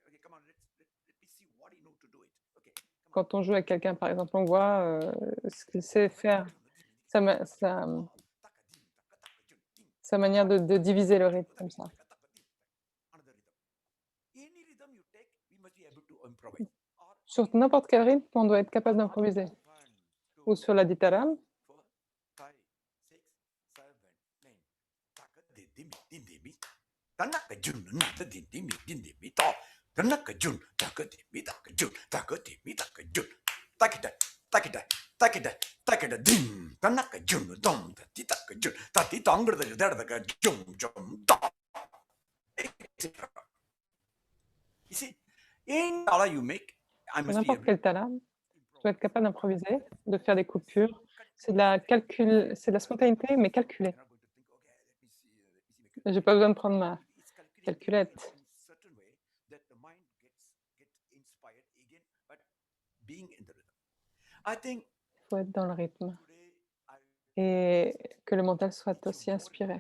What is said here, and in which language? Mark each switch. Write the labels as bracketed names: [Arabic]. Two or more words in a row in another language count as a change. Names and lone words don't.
[French] Quand on joue avec quelqu'un, par exemple, on voit ce qu'il sait faire, sa manière de diviser le rythme comme ça. Sur n'importe quel rythme, on doit être capable d'improviser. Ou sur la ditaram. Takida dim tanaka jun dom ti taka jun tati tangra da da jum da. [English] You see, in tala you make, I must be [French] N'importe quel talam, je dois être capable d'improviser, de faire des coupures. C'est de la spontanéité, mais calculée. J'ai pas besoin de prendre ma calculette. Il faut être dans le rythme et que le mental soit aussi inspiré.